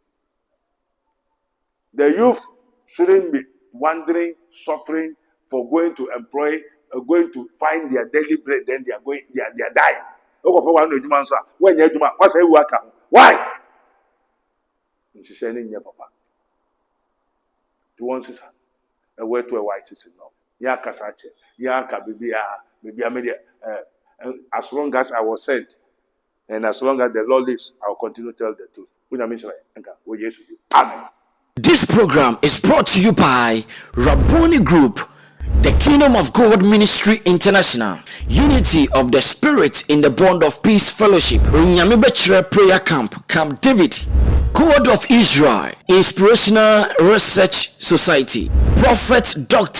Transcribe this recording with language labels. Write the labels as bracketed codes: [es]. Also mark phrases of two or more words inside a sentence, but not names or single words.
[en] The youth shouldn't be wandering, suffering for going to employ, going to find their daily bread. Then they are dying. Why? She said, "Papa, to one sister, a word to a white sister enough. Ya kasache, ya kabibi media. As long as I was sent, and as long as the Lord lives, I will continue to tell the truth." Amen. This program is brought to you by Rabboni Group, the Kingdom of God Ministry International, Unity of the Spirit in the Bond of Peace Fellowship, Nyamibechre Prayer Camp, Camp David, God of Israel, Inspirational Research Society, Prophet Dr.